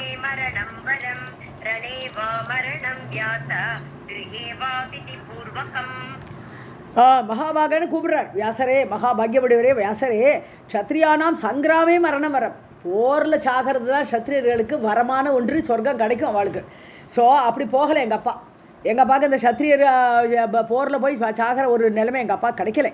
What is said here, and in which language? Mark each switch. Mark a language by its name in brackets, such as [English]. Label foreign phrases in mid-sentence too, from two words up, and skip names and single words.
[Sanskrit] मरणं वरं रणे वा मरणं व्यास गृहे वा विधिपूर्वकम्. [Tamil] மகாபாகன்னு கூப்பிடுறார் வியாசரே, மகாபாகியமுடையவரே வியாசரே. [Sanskrit] क्षत्रियाणां सङ्ग्रामे मरणं वरम्, [Tamil] போரில் சாகிறது தான் க்ஷத்ரியர்களுக்கு வரமான ஒன்று, சொர்க்கம் கிடைக்கும் அவளுக்கு. ஸோ அப்படி போகலை எங்கள் அப்பா. எங்கள் அப்பாவுக்கு இந்த க்ஷத்ரியர் போரில் போய் சாகிற ஒரு நிலைமை எங்கள் அப்பா கிடைக்கல.